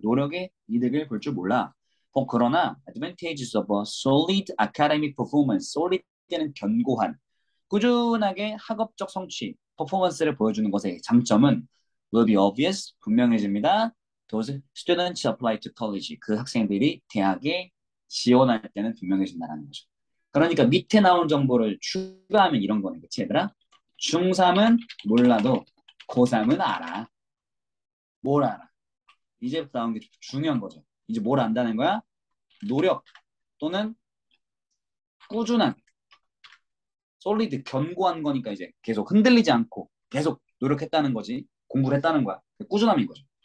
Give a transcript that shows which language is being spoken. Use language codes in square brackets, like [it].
[ko] 노력의 이득을 볼 줄 몰라. 그러나 [en] advantages of a solid academic performance. [ko] solid는 견고한, 꾸준하게 학업적 성취, 퍼포먼스를 보여주는 것의 장점은 [en] will be obvious, [ko] 분명해집니다. [en] Those students apply to college. [ko] 그 학생들이 대학에 지원할 때는 분명해진다는 거죠. 그러니까 밑에 나온 정보를 추가하면 이런 거네. 그치 얘들아? 중3은 몰라도 고3은 알아. 뭘 알아? 이제부터 나온 게 중요한 거죠. 이제 뭘 안다는 거야? 노력 또는 꾸준한, 솔리드, 견고한 거니까 이제 계속 흔들리지 않고 계속 노력했다는 거지. 공부를 했다는 거야. 꾸준함인 거죠.